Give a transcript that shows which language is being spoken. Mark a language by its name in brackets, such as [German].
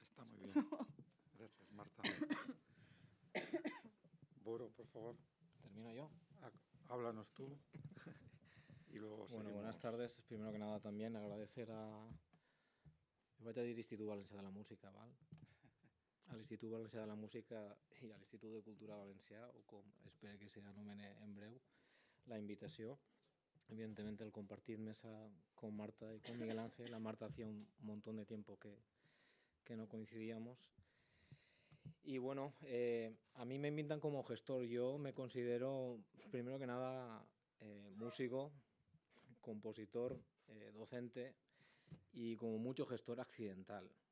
[Spanish] Está muy bien. Gracias, Marta. Boro, por favor. ¿Termino yo? Háblanos tú. Y luego seguimos. Buenas tardes. Primero que nada también agradecer [Catalan] vaig a dir [Spanish] Institut Valencià de la Música, val? [Catalan] A l'Institut Valencià de la Música i a l'Institut de Cultura Valencià, o com espero que s'anomene en breu, la invitació. [Spanish] Evidentemente el compartir mesa con Marta y con Miguel Ángel. La Marta hacía un montón de tiempo que no coincidíamos. Y bueno, a mí me invitan como gestor. Yo me considero, primero que nada, músico, compositor, docente y como mucho gestor accidental.